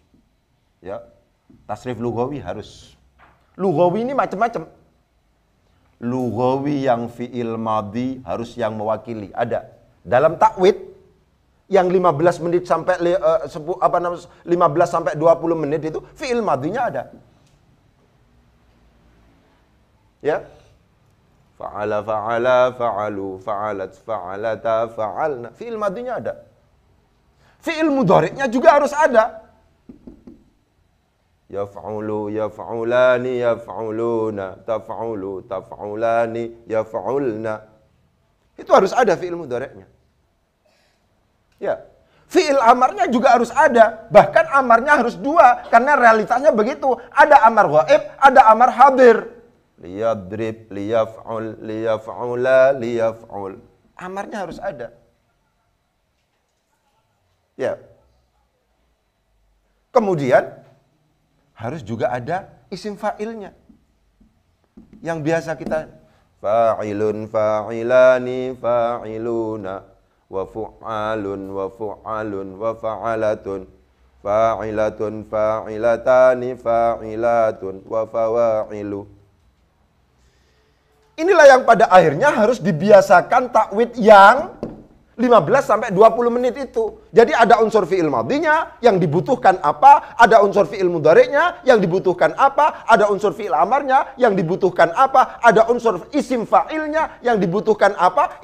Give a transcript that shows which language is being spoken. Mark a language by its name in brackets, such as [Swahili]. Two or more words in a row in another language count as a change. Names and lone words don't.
[Indonesian] Ya, tasrif lughawi harus. Lughawi ini macam-macam. Lughawi yang fi'il madhi harus yang mewakili. Ada. Dalam takwid, yang 15 menit sampai 15 sampai 20 menit itu fi'il madhinya ada. [Arabic] Ya, فعل فعلا فعلوا فعلت فعلتا فعلن. [Indonesian] Fi'il madhinya ada. Fi'il mudhari'nya juga harus ada. [Arabic] يفعل يفعلان يفعلون تفعل تفعلان يفعلن. [Indonesian] Itu harus ada fi'il mudhari'nya. Ya. Fi'il amarnya juga harus ada. Bahkan amarnya harus dua. Karena realitasnya begitu. Ada amar ghaib, ada amar hadir. [Arabic] ليضرب ليفعل ليفعلا ليفعل. [Indonesian] Amarnya harus ada. Ya. Kemudian harus juga ada isim fa'ilnya. Yang biasa kita [Arabic] فاعل فاعلان فاعلون وفعال وفعال وفعلة فاعلة فاعلتان فاعلة وفواعل. [Indonesian] Inilah yang pada akhirnya harus dibiasakan takwid yang 15 sampai 20 menit itu. Jadi ada unsur fi'il madhinya yang dibutuhkan apa, ada unsur fi'il mudhari'nya yang dibutuhkan apa, ada unsur fi'il amarnya yang dibutuhkan apa, ada unsur isim fa'ilnya yang dibutuhkan apa.